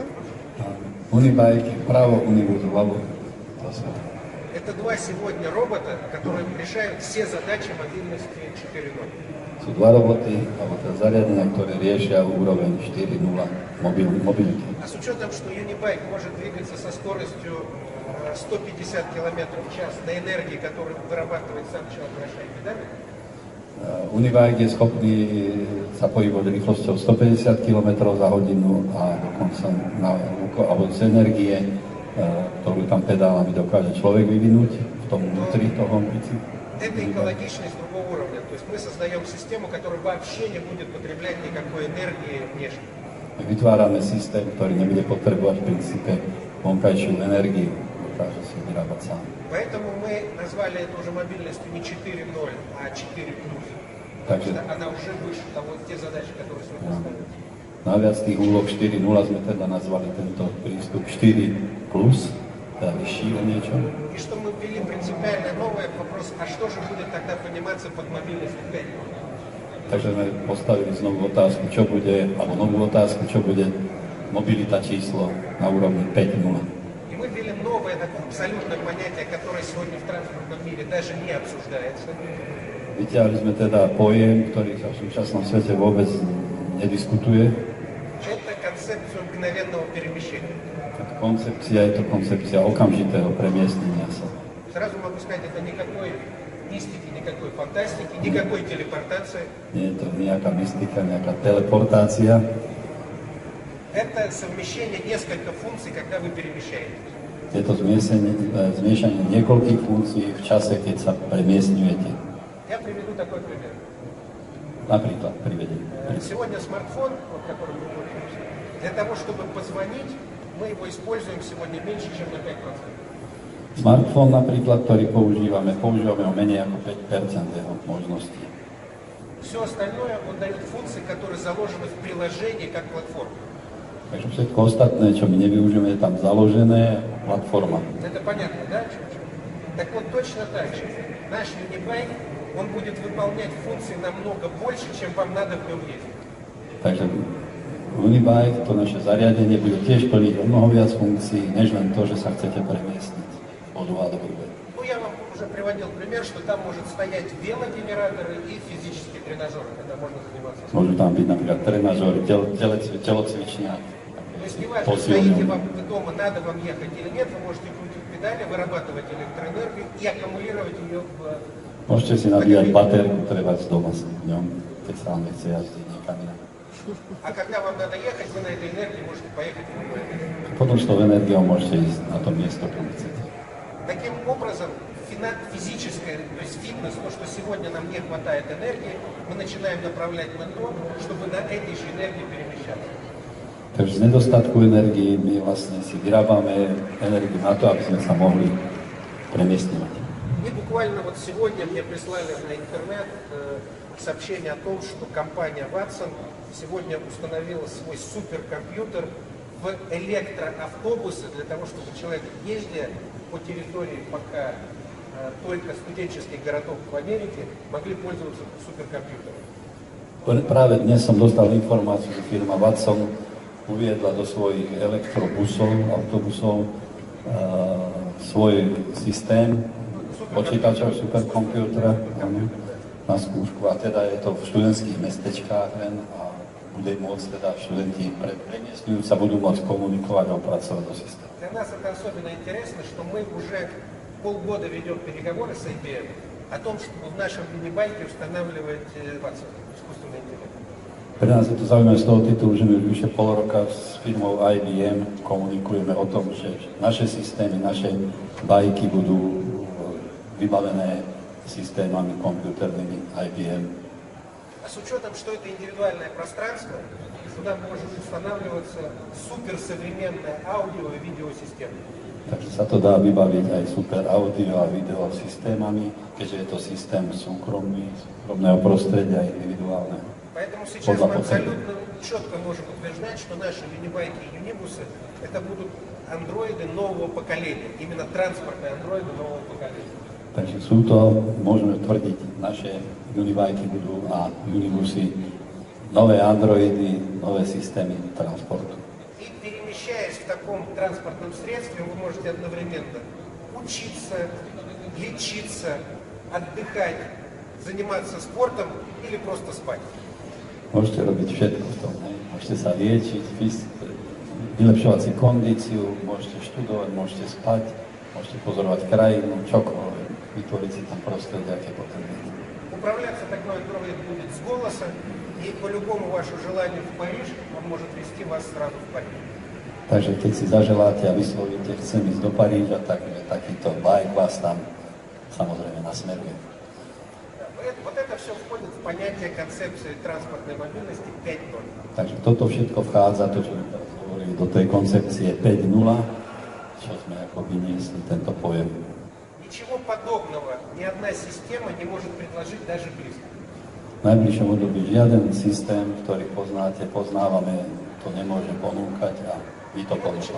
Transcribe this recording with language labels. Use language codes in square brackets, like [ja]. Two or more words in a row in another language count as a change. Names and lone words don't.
[sk] Unibike vpravo, Unibus vľavo. [ru] Это два сегодня робота, которые решают все задачи мобильности 4.0. [sk] Sú dva roboty, alebo teda zariadenia, ktoré riešia úroveň 4.0 mobility. [ru] А с учетом, что Unibike может двигаться со скоростью 150 км в час на энергии, которую вырабатывает сам человек, вращая педали, [sk] Unibike je schopný sa pohybovať rýchlosťou 150 km za hodinu a dokonca alebo z energie, ktorú tam pedálami dokáže človek vyvinúť v tom vnútri toho bicykla. [ru] это экологичность другого уровня. То есть мы создаем систему, которая вообще не будет потреблять никакой энергии внешней. [sk] Vytvárame systém, ktorý nebude potrebovať v princípe vonkajšiu energiu, dokáže si vyrábať sám. [ru] Поэтому мы назвали это уже мобильностью не 4.0, а 4+. Потому что она уже выше того, те задачи, которые сегодня ставят. [sk] Naviac tých úloh 4.0 sme teda nazvali tento prístup 4+, teda vyšší o niečo. [ru] И что мы ввели принципиально новое вопрос, а что же будет тогда пониматься под мобильностью 5.0? [sk] Takže sme postavili znovu otázku, čo bude, alebo novú otázku, čo bude mobilita číslo na úrovni 5.0. [ru] И мы ввели новое такое абсолютное понятие, которое сегодня в транспортном мире даже не обсуждается. [sk] Vyťahli sme teda pojem, ktorý sa v súčasnom svete vôbec nediskutuje. [ru] Это концепцию мгновенного перемещения. [sk] Koncepcia je to koncepcia okamžitého premiestnenia sa. [ru] Сразу могу сказать, это никакой мистики, никакой фантастики, никакой телепортации. [sk] Nie je to nejaká mystika, nejaká teleportácia. [ru] Это совмещение нескольких функций, когда вы перемещаетесь. [sk] Je to zmiešanie niekoľkých funkcií v čase, keď sa premiestňujete. [ru] Я приведу такой пример. [sk] Napríklad privediem. [ru] Сегодня смартфон, вот, которым мы пользуемся, для того, чтобы позвонить, мы его используем сегодня меньше, чем на 5%. [sk] Smartfón napríklad, ktorý používame o menej ako 5% jeho možností. [ru] Все остальное он дает функции, которые заложены в приложении как платформа. [sk] Takže všetko ostatné, čo my nevyužijeme, je tam založené platforma. [ru] Это понятно, да? Так вот, точно так же. Наш Unibike, он будет выполнять функции намного больше, чем вам надо в нем ездить. [sk] Takže Unibike, to naše zariadenie, bude tiež plniť o mnoho viac funkcií, než len to, že sa chcete premiestniť od A do B. [ru] Ну, я вам уже приводил пример, что там может стоять велогенераторы и физические тренажеры, когда можно заниматься. [sk] Môžu tam byť napríklad trenažery, telocvičňa, [ru] То есть неважно, стоите вам дома, надо вам ехать или нет, вы можете крутить педали, вырабатывать электроэнергию и аккумулировать ее в... [sk] Môžete si nabíjať baterku, treba z doma si v ňom, keď sa vám nechce jazdiť niekam inám. [ru] А когда вам надо ехать, вы на этой энергии можете поехать в любое место. [sk] Potom s tou energiou môžete ísť na to miesto, kam chcete. [ru] Таким образом, физическое, то есть фитнес, то, что сегодня нам не хватает энергии, мы начинаем направлять на то, чтобы на этой же энергии перемещаться. [sk] Takže z nedostatku energii my vlastne si vyrábame energiu na to, aby sme sa mohli premiestňovať. [ru] И буквально вот сегодня мне прислали на интернет сообщение о том, что компания Watson сегодня установила свой суперкомпьютер в электроавтобусы для того, чтобы человек, ездя по территории пока только студенческих городов в Америке, могли пользоваться суперкомпьютером. [sk] Práve dnes som dostal informáciu, že firma Watson uviedla do svojich elektrobusov, autobusov svoj systém počítačov superkompútera na skúšku. A teda je to v študentských mestečkách len a bude môcť teda študenti premiestňujúť sa budú môcť komunikovať a opracovať do systému. [ru] для нас это особенно интересно, что мы уже полгода ведем переговоры с IBM о том, чтобы в нашем мини-байке устанавливать Watson, искусственный интеллект. [sk] Pre nás je to zaujímavé z toho titulu, že my už vyše pol roka s firmou IBM komunikujeme o tom, že naše systémy, naše bajky budú vybavené systémami kompjúternými IBM. [ru] А с учетом, что это индивидуальное пространство, сюда может устанавливаться суперсовременная аудио- и видеосистема. [sk] Takže sa to dá vybaviť aj super audio a video systémami, keďže je to systém súkromného prostredia a individuálneho. [ru] Поэтому сейчас мы абсолютно четко можем утверждать, что наши юнибайки и юнибусы это будут андроиды нового поколения, именно транспортные андроиды нового поколения. [sk] Takže sú to, môžeme tvrdiť, naše unibajky budú a unibusy, nové androidy, nové systémy transportu. [ru] И перемещаясь в таком транспортном средстве, вы можете одновременно учиться, лечиться, отдыхать, заниматься спортом или просто спать. [sk] Môžete robiť všetko v tom, ne? Môžete sa liečiť, vylepšovať si kondíciu, môžete študovať, môžete spať, môžete pozorovať krajinu, čokoľvek, vytvoriť si tam prostredie, aké potrebujete. [ru] Управляться такой андроид будет с голоса, и по любому вашему желанию в Париж он может вести вас сразу в Париж. [sk] Takže keď si zaželáte a vyslovíte, chcem ísť do Paríža, tak takýto bajk vás tam samozrejme nasmeruje. [ru] Вот это все входит в понятие концепции транспортной мобильности 5.0. [sk] Takže toto všetko vchádza, to, čo sme teraz hovorili, do tej koncepcie 5.0, čo sme ako vyniesli tento pojem. [ru] Ничего подобного ни одна система не может предложить даже близко. [sk] V najbližšom období žiaden systém, ktorý poznáte, poznávame, to nemôže ponúkať a vy to ponúkame.